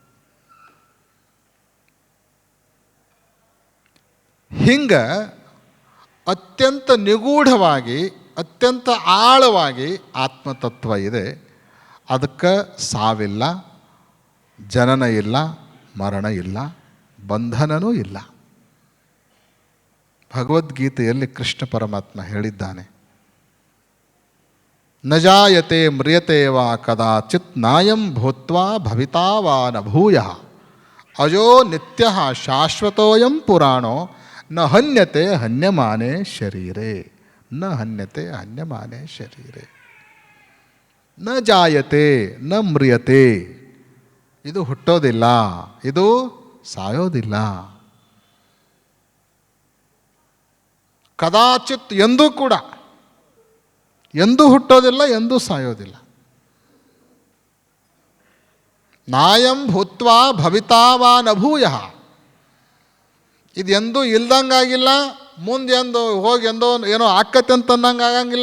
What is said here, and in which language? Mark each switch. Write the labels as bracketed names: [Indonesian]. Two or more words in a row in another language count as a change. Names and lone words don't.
[Kannada] ಹಿಂಗೆ ಅತ್ಯಂತ ನಿಗೂಢವಾಗಿ, ಅತ್ಯಂತ ಆಳವಾಗಿ ಆತ್ಮತತ್ವ ಇದೆ. ಅದಕ್ಕೆ ಸಾವಿಲ್ಲ, ಜನನ ಇಲ್ಲ, ಮರಣ ಇಲ್ಲ, ಬಂಧನನೂ ಇಲ್ಲ. ಭಗವದ್ಗೀತೆಯಲ್ಲಿ ಕೃಷ್ಣ ಪರಮಾತ್ಮ ಹೇಳಿದ್ದಾನೆ, [Sanskrit] ನ ಜಾಯತೆ ಮ್ರಿಯತೆ ವಾ ಕದಾಚಿತ್ ನಾಯಂ ಭೂತ್ವಾ ಭವಿತಾ ವಾ ನ ಭೂಯಃ ಅಜೋ ನಿತ್ಯ ಶಾಶ್ವತೋಯಂ ಪುರಾಣೋ ನ ಹನ್ಯತೆ ಹನ್ಯಮಾನೆ ಶರೀರೆ. ನ ಹನ್ಯತೆ ಹನ್ಯಮಾನೆ ಶರೀರೆ. ನ ಜಾಯತೆ ನ ಮ್ರಿಯತೆ, [Kannada] ಇದು ಹುಟ್ಟೋದಿಲ್ಲ, ಇದು ಸಾಯೋದಿಲ್ಲ. ಕದಾಚಿತ್, ಎಂದೂ ಕೂಡ, ಎಂದೂ ಹುಟ್ಟೋದಿಲ್ಲ, ಎಂದೂ ಸಾಯೋದಿಲ್ಲ. [Sanskrit] ನಾಯಂ ಭೂತ್ವಾ ಭವಿತಾವಾ ನಭೂಯಃ, [Kannada] ಇದು ಎಂದೂ ಇಲ್ದಂಗಾಗಿಲ್ಲ, ಮುಂದೆ ಹೋಗಿ ಏನೋ ಆಕ್ಕತ್ತೆ ಅಂತ ಅನ್ನಂಗೆ ಆಗಂಗಿಲ್ಲ.